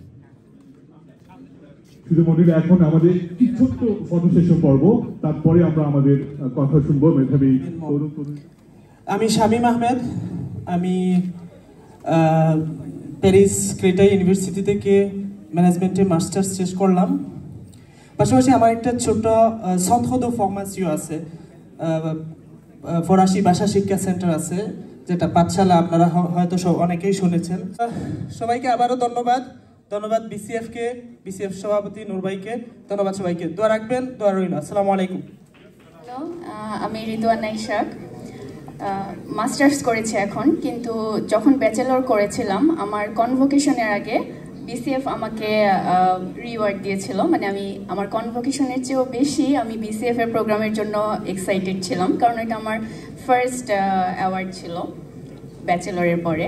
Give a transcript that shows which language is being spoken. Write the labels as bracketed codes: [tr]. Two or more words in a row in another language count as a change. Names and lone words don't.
[bn] শুধু মন্ডলী, এখন আমাদের কি ছোট্ট ফটো সেশন পর্ব, তারপরে আমরা আমাদের কথা শুনবো মেধাবী তরুণ তরুণ। আমি শামীম আহমেদ, আমি প্যারিস ক্রেটা ইউনিভার্সিটি থেকে ম্যানেজমেন্টে মাস্টার্স শেষ করলাম। পাশাপাশি আমার একটা ছোট [fr] centre de formation [bn] আছে, ফরাসি ভাষা শিক্ষা সেন্টার আছে, যেটা পাঠশালা, আপনারা হয়তো অনেকেই শুনেছেন। সবাইকে আবারও ধন্যবাদ বিসিএফকে, বিসিএফ সভাপতি নূর ভাইকে ধন্যবাদ। সবাইকে দোয়া রাখবেন, দোয়া রইল। [ar] السلام عليكم. [bn] আমি রিদওয়ানা ইশাক, মাস্টার্স করেছি এখন, কিন্তু যখন ব্যাচেলর করেছিলাম আমার কনভোকেশনের আগে বিসিএফ আমাকে রিওয়ার্ড দিয়েছিল, মানে আমি আমার কনভোকেশনের চেয়েও বেশি আমি বিসিএফ এর প্রোগ্রামের জন্য এক্সাইটেড ছিলাম, কারণ এটা আমার [en] first award [bn] ছিল ব্যাচেলরের পরে।